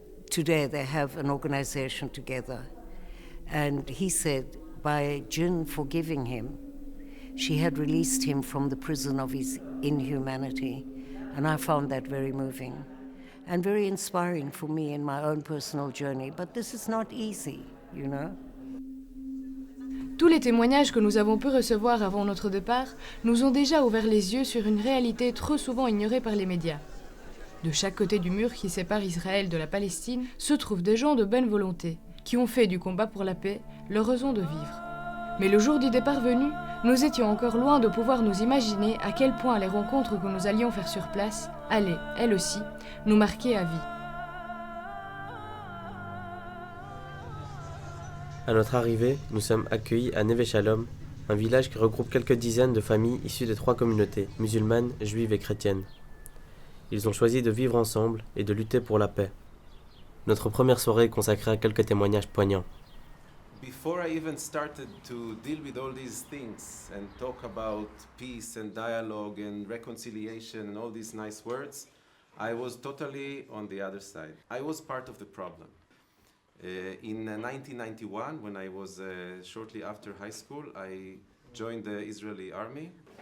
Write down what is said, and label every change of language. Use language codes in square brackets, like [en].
[en] Today they have an organization together. And he said, by Jin forgiving him, she had released him from the prison of his inhumanity. And I found that very moving and very inspiring for me in my own personal journey. But this is not easy, you know. [fr] Tous les témoignages que nous avons pu recevoir avant notre départ nous ont déjà ouvert les yeux sur une réalité trop souvent ignorée par les médias. De chaque côté du mur qui sépare Israël de la Palestine se trouvent des gens de bonne volonté, qui ont fait du combat pour la paix leur raison de vivre. Mais le jour du départ venu, nous étions encore loin de pouvoir nous imaginer à quel point les rencontres que nous allions faire sur place allaient, elles aussi, nous marquer à vie. À notre arrivée, nous sommes accueillis à Neve Shalom, un village qui regroupe quelques dizaines de familles issues de 3 communautés, musulmanes, juives et chrétiennes. Ils ont choisi de vivre ensemble et de lutter pour la paix. Notre première soirée est consacrée à quelques témoignages poignants. [en] Before I even started to deal with all these things and talk about peace and dialogue and reconciliation and all these nice words, I was totally on the other side. I was part of the problem. In 1991, when I was shortly after high school, I joined the Israeli army.